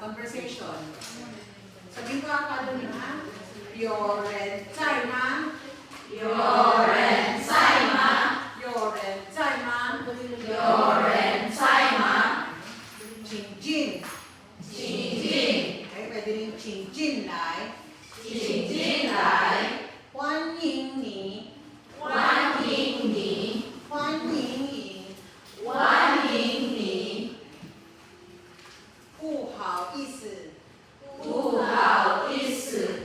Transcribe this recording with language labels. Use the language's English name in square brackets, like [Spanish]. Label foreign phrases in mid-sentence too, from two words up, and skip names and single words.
[Filipino] conversation. Sabihin ko academy ha. [Chinese] 有人在吗？有人在吗？有人在吗？有人在吗？请进，请进。 [Filipino] pwede rin [Chinese] 请进来，请进来。欢迎你，欢迎你，欢迎你，欢迎你。不好意思，不好意思。